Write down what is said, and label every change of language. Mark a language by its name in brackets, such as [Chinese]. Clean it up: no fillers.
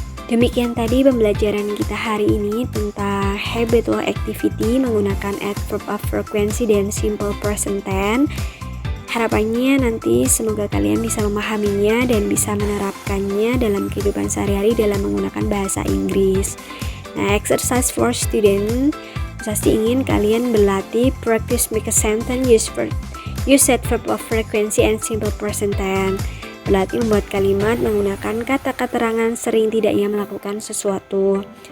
[Indonesian] Demikian tadi pembelajaran kita hari ini tentang habitual activity menggunakan adverb of frequency dan simple present tense. Harapannya nanti semoga kalian bisa memahaminya dan bisa menerapkannya dalam kehidupan sehari-hari dalam menggunakan bahasa Inggris. [English] Nah, exercise for student, [Indonesian] pasti ingin kalian berlatih [English] practice make a sentence use adverb of frequency and simple present tense. [Indonesian] Berlatih membuat kalimat menggunakan kata keterangan sering tidaknya melakukan sesuatu.